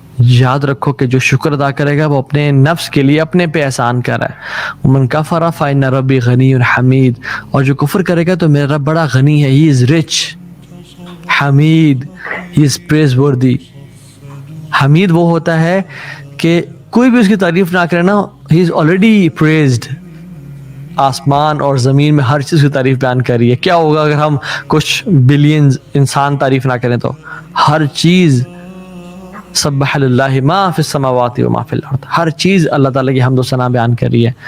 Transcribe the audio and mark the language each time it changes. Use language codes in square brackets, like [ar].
[ur] یاد رکھو کہ جو شکر ادا کرے گا وہ اپنے نفس کے لیے اپنے پہ احسان کر رہا ہے. [ar] وَمَن كَفَرَ فَإِنَّ رَبِّي غَنِيٌّ حَمِيدٌ. [ur] اور جو کفر کرے گا تو میرا رب بڑا غنی ہے. [en] He is rich, حمید, he is praiseworthy. [ur] حمید وہ ہوتا ہے کہ کوئی بھی اس کی تعریف نہ کرے نا، [en] He is already praised. [ur] آسمان اور زمین میں ہر چیز کی تعریف بیان کر رہی ہے. کیا ہوگا اگر ہم کچھ بلینز انسان تعریف نہ کریں؟ تو ہر چیز [ar] سبح للہ ما فی السماوات و ما فی الارض، [ur] ہر چیز اللہ تعالیٰ کی حمد و ثنا بیان کر رہی ہے.